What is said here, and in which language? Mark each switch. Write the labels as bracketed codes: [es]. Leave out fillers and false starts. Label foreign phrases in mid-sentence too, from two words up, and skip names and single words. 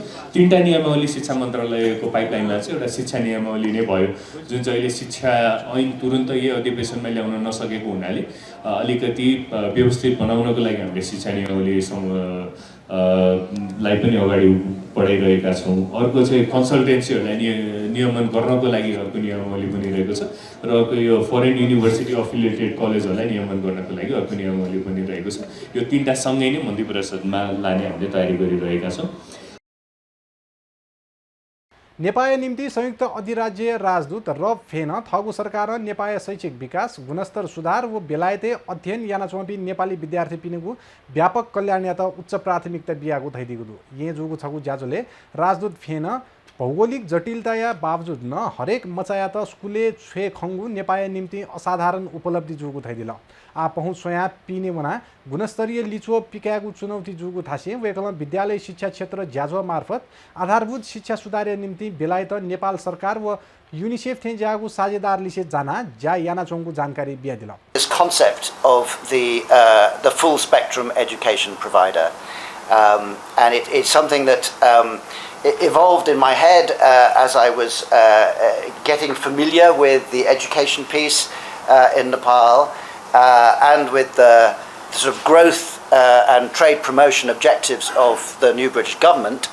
[ne] 3टा नियमावली शिक्षा मन्त्रालयको पाइपलाइनमा चाहिँ एउटा शिक्षा नियमावली नै भयो, जुन चाहिँ अहिले शिक्षा ऐन तुरुन्त यही अधिवेशनमा ल्याउन नसकेको हुनाले अलिकति व्यवस्थित बनाउनको लागि हामीले शिक्षा नियमावली लाई पनि अगाडि बढाइरहेका छौँ। अर्को चाहिँ कन्सल्टेन्सीहरूलाई नियमन गर्नको लागि अर्को नियमावली बनिरहेको छ र अर्को यो [en] foreign university affiliated [ne] कलेजहरूलाई नियमन गर्नको लागि अर्को नियमावली बनिरहेको छ। यो 3टा सँगै नै मन्त्री परिषदमा लाने हामीले तयारी गरिरहेका छौँ। [new] नेपाल निम्ति संयुक्त अधिराज्य राजदूत रब फेन थगु सरकार नेपाल शैक्षिक विकास गुणस्तर सुधार व बेलायते अध्ययन याना चौपी नेपाली विद्यार्थी पिनेगु व्यापक कल्याण या उच्च प्राथमिकता बियागु थैदिगु ये जुगु छगु ज्याजोले राजदूत फेन भौगोलिक जटिलता या बावजुद न हरेक मचाया त स्कुले छे खंगु नेपाल निम्ति असाधारण उपलब्धि जुगु थैदिल आ पहुँच सोया पिने वना गुणस्तरीय लिचो पिकागु चुनौती जुगु थासे वेकल विद्यालय शिक्षा क्षेत्र ज्याजो मार्फत आधारभूत शिक्षा सुधार निम्ति बेलायत नेपाल सरकार व यूनिसेफ थे जागु साझेदार लिसे जाना जा याना चोंगु जानकारी बिया दिल। [en] This concept of the full spectrum education provider, and it's something that it evolved in my head as I was getting familiar with the education piece in Nepal and with the sort of growth and trade promotion objectives of the new British government.